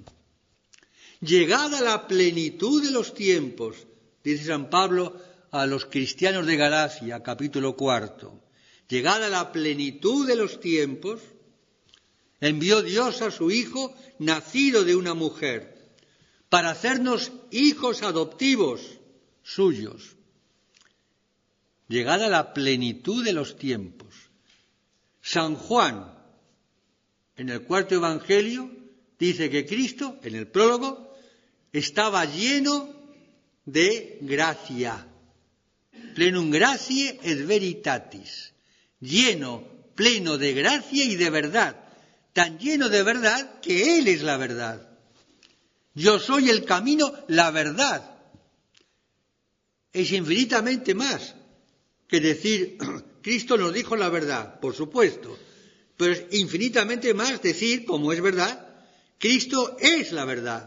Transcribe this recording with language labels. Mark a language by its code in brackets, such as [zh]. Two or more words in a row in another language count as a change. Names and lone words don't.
[es] Llegada la plenitud de los tiempos, dice San Pablo a los cristianos de Galacia, capítulo 4, llegada la plenitud de los tiempos, envió Dios a su Hijo, nacido de una mujer, para hacernos hijos adoptivos suyos. Llegada la plenitud de los tiempos. San Juan, en el cuarto Evangelio, dice que Cristo, en el prólogo, estaba lleno de gracia. [la] Plenum gratiae et veritatis. [es] Lleno, pleno de gracia y de verdad. Tan lleno de verdad que Él es la verdad. Yo soy el camino, la verdad. Es infinitamente más que decir, Cristo nos dijo la verdad, por supuesto, Pero es infinitamente más decir, como es verdad, Cristo es la verdad.